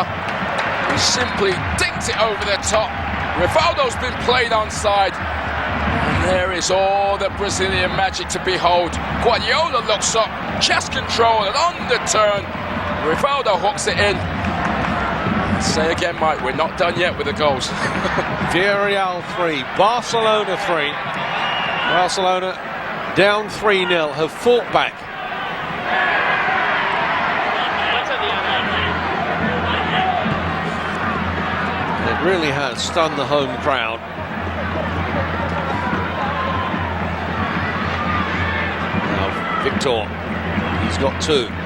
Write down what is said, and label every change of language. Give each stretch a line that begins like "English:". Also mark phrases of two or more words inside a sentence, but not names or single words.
English: He simply dinked it over the top. Rivaldo's been played onside. And there is all the Brazilian magic to behold. Guardiola looks up, chest control, and on the turn, Rivaldo hooks it in. Say again, Mike, we're not done yet with the goals. Villarreal 3, Barcelona 3. Barcelona down 3-0, have fought back. It really has stunned the home crowd. Now Victor, he's got 2.